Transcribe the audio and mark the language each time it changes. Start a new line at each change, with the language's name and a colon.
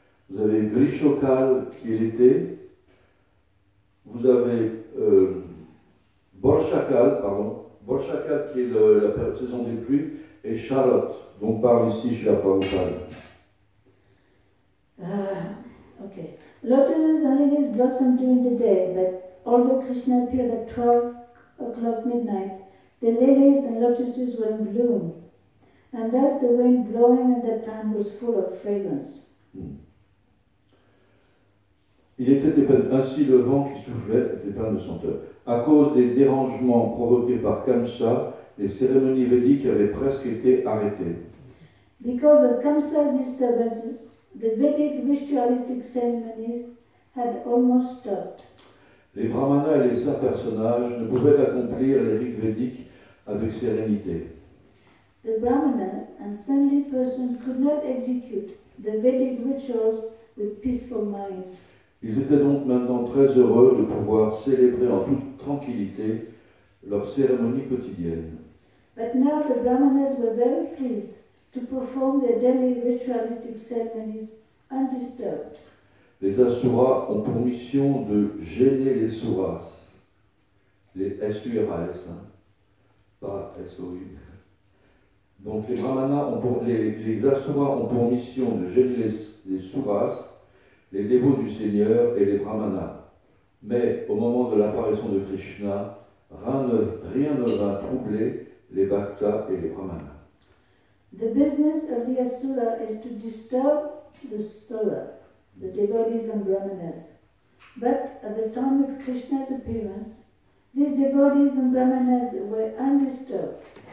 French: Vous avez Grishokal, qui est l'été. Vous avez Borshakal, qui est la saison des pluies, et Sharat, dont parle ici chez la Prabhupada.
English: Okay. Lotuses and lilies blossom during the day, but although Krishna appeared at 12 o'clock midnight, the lilies and lotuses were in bloom, and thus the wind blowing at that time was full of fragrance.
French: Il était ainsi le vent qui soufflait était plein de senteurs. À cause des dérangements provoqués par Kamsa, les cérémonies védiques avaient presque été arrêtées.
English: Because of Kamsa's disturbances, the Vedic ritualistic ceremonies had almost stopped.
French: Les brahmanas et les saints personnages ne pouvaient accomplir les rites védiques avec sérénité.
English: The Brahmanas and saintly persons could not execute the Vedic rituals with peaceful minds.
French: Ils étaient donc maintenant très heureux de pouvoir célébrer en toute tranquillité leurs cérémonies quotidiennes.
English: But now the Brahmanas were very pleased to perform their daily ritualistic ceremonies undisturbed.
French: Les Asuras ont pour mission de gêner les Suras, les S-U-R-A-S, pas S-O-U. Donc les Brahmanas les Asuras ont pour mission de gêner les Suras, les dévots du Seigneur et les Brahmanas. Mais au moment de l'apparition de Krishna, rien ne vint troubler les Bhaktas et les Brahmanas.
English: The business of the Asura is to disturb the Sura, the devotees and Brahmanas. But at the time of Krishna's appearance, these devotees and Brahmanas were undisturbed.